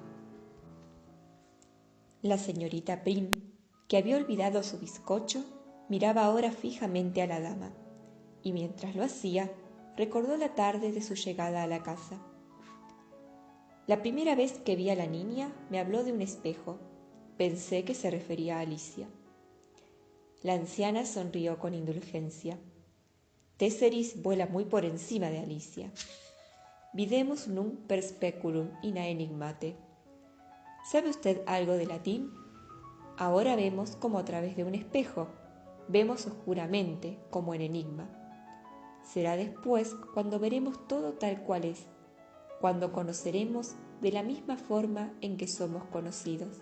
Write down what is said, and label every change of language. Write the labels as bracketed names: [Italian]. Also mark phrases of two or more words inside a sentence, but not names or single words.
[Spanish] La señorita Prim, que había olvidado su bizcocho, Miraba ahora fijamente a la dama, y mientras lo hacía, recordó la tarde de su llegada a la casa. La primera vez que vi a la niña, me habló de un espejo. Pensé que se refería a Alicia. La anciana sonrió con indulgencia. Tesseris vuela muy por encima de Alicia. [Latin] Videmus nunc per speculum in enigmate. [Spanish] ¿Sabe usted algo de latín? Ahora vemos como a través de un espejo, vemos oscuramente como en enigma. Será después cuando veremos todo tal cual es, cuando conoceremos de la misma forma en que somos conocidos.